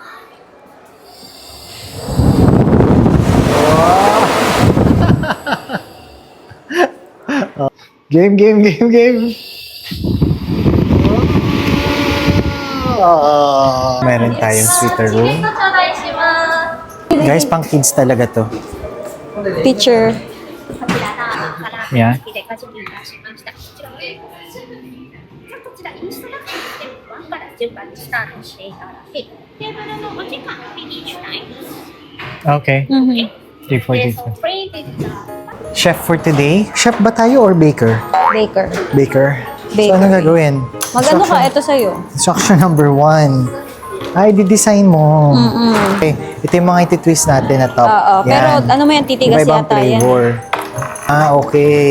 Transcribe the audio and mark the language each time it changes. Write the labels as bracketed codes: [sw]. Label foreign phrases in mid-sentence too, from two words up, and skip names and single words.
[tl] Game. Meron tayong sweater room. Guys, pang kids talaga to. Teacher. Yeah. [ja] こちらインストラクションステップ1から順番にスタートしていただき、テーブルのお時間、フィニッシュタイム。 [tl] Okay. 3:40. [en] Free data. Chef for today? [tl] Chef ba tayo or baker? Baker. Baker. So, Baker. ano gagawin? Magano ka? Ito sa'yo. [en] Instruction number 1. [tl] Ay, di-design mo. Okay. Ito yung mga iti-twist natin na top. Oo. Pero Yan. ano mo yan? Titigas Iba-ibang yata yan. flavor. Okay.